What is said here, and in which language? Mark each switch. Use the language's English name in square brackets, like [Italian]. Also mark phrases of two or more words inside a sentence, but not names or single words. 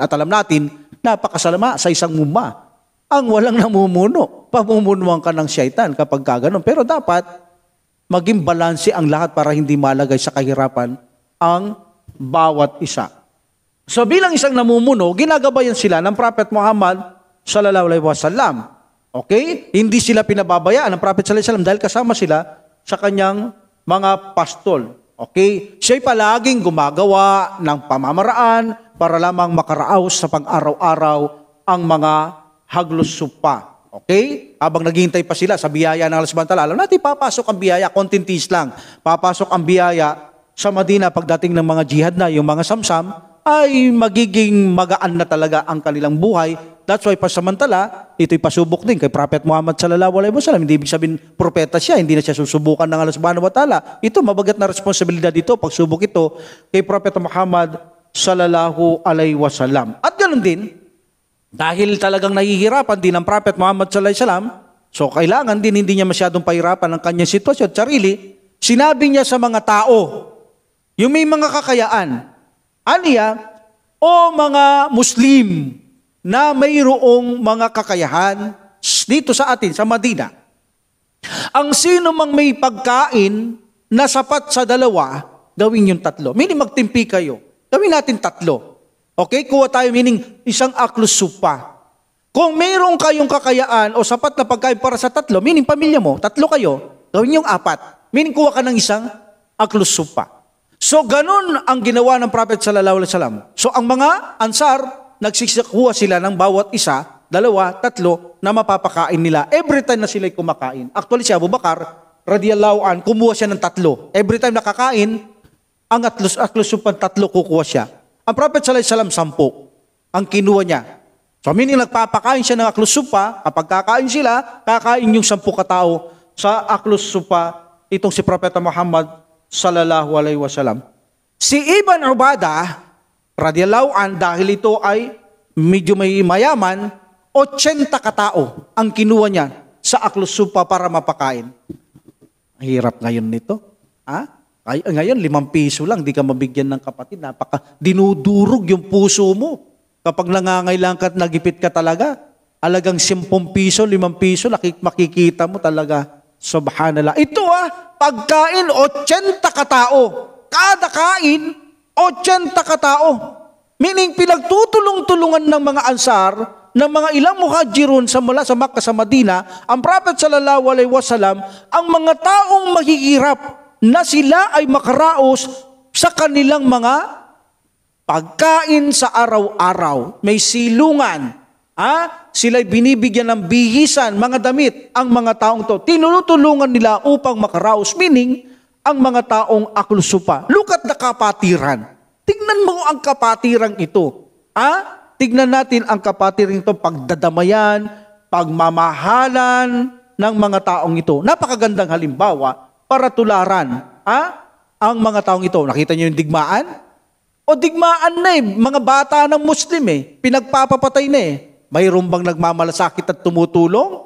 [Filipino] At alam natin, napakasalama sa isang umma ang walang namumuno. Pamumunuan ka ng syaitan kapag gano'n. Pero dapat maging balanse ang lahat para hindi malagay sa kahirapan ang bawat isa. So bilang isang namumuno, ginagabayan sila ng Prophet Muhammad [Arabic] صلى الله عليه وسلم. [Filipino] Okay? Hindi sila pinababayaan ng Prophet [Arabic] صلى الله عليه وسلم [Filipino] dahil kasama sila sa kanyang mga pastol. Okay? Siya'y palaging gumagawa ng pamamaraan para lamang makaraos sa pang-araw-araw ang mga haglusupa. Okay? Habang naghihintay pa sila sa biyaya ng [Arabic] الله سبحانه وتعالى, [Filipino] alam natin, papasok ang biyaya, kontintis lang. Papasok ang biyaya sa Madina pagdating ng mga jihad na, yung mga samsam, ay magiging magaan na talaga ang kanilang buhay. [English] That's why [Filipino] pasamantala, ito'y pasubok din kay Prophet Muhammad [Arabic] صلى الله عليه وسلم. [Filipino] Hindi ibig sabihin propeta siya, hindi na siya susubukan ng [Arabic] الله سبحانه وتعالى. [Filipino] Ito, mabagat na responsibilidad ito, pagsubok ito kay Prophet Muhammad [Arabic] صلى الله عليه وسلم. [Filipino] At ganoon din, dahil talagang nahihirapan din ang Prophet Muhammad [Arabic] صلى الله عليه وسلم, [Filipino] so kailangan din hindi niya masyadong pahirapan ang kanyang sitwasyon, sarili, sinabi niya sa mga tao, yung may mga kakayaan, o mga Muslim na mayroong mga kakayahan dito sa atin, sa Madina. Ang sino mang may pagkain na sapat sa dalawa, gawin yung tatlo. Meaning magtimpi kayo. Gawin natin tatlo. Okay? Kuha tayo meaning isang aklus supa. Kung mayroong kayong kakayaan o sapat na pagkain para sa tatlo, meaning pamilya mo, tatlo kayo, gawin yung apat. Meaning kuha ka ng isang aklus supa. So, ganun ang ginawa ng Prophet [Arabic] صلى الله عليه وسلم. [Filipino] So, ang mga ansar, nagsikuha sila ng bawat isa, dalawa, tatlo, na mapapakain nila. [English] Every time [Filipino] na sila'y kumakain. Actually, si Abu Bakar, [Arabic] رضي الله عن, [Filipino] kumuha siya ng tatlo. [English] Every time [Filipino] nakakain, ang atlusupan tatlo kukuha siya. Ang Prophet [Arabic] صلى الله عليه وسلم, [Filipino] 10 ang kinuha niya. So, meaning nagpapakain siya ng aklusupa, kapag kakain sila, kakain yung 10 katao sa aklusupa, itong si Prophet Muhammad [Arabic] صلى الله عليه وسلم. [Filipino] Si Ibn Ubadah [Arabic] رضي الله عن, [Filipino] dahil ito ay medyo may mayaman, 80 katao ang kinuha niya sa aklusupa para mapakain. Hirap ngayon nito. Ngayon 5 piso lang, di ka mabigyan ng kapatid. Dinudurog yung puso mo. Kapag nangangailangan ka at nagipit ka talaga, alagang 10 piso, 5 piso, makikita mo talaga. Subhanallah. Ito pagkain 80 katao. Kada kain, 80 katao. Meaning pinagtutulong-tulungan ng mga ansar, ng mga ilang muhajirun mula sa Makkah sa Madina, ang Prophet [Arabic] صلى الله عليه وسلم, [Filipino] ang mga taong mahihirap na sila ay makaraos sa kanilang mga pagkain sa araw-araw. May silungan. Sila'y binibigyan ng bihisan, mga damit, ang mga taong to. Tinutulungan nila upang makaraos, meaning, ang mga taong aklusupa. [English] Look at the kapatiran. [Filipino] Tingnan mo ang kapatirang ito. Tignan natin ang kapatiran ito, pagdadamayan, pagmamahalan ng mga taong ito. Napakagandang halimbawa para tularan ang mga taong ito. Nakita niyo yung digmaan? O digmaan na mga bata ng Muslim pinagpapapatay na Mayroon bang nagmamalasakit at tumutulong?